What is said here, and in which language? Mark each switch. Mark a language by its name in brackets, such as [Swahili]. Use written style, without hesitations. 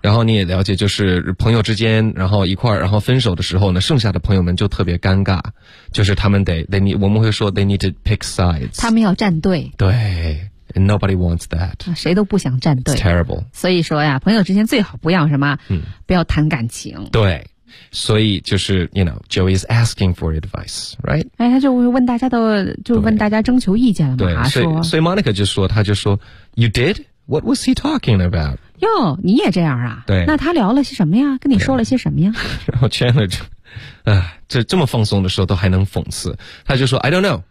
[Chinese] 然后你也了解就是朋友之间然后一块然后分手的时候呢剩下的朋友们就特别尴尬就是他们得 they need, 我们会说 they need to pick sides 他们要站队 [English] 对 And nobody wants that. [Chinese] 谁都不想站队。 [English] It's terrible. [Chinese] 所以说呀，朋友之间最好不要什么，不要谈感情。对， [English] 所以就是 you know, Joey is asking for advice, right? [Chinese] 哎，他就问大家的，就问大家征求意见了嘛。对，所以 Monica 就说，他就说 ， You did? What was he talking about? 哟，你也这样啊？对，那他聊了些什么呀？跟你说了些什么呀？然后 Chandler 就，这么放松的时候都还能讽刺，他就说 ， I don't know，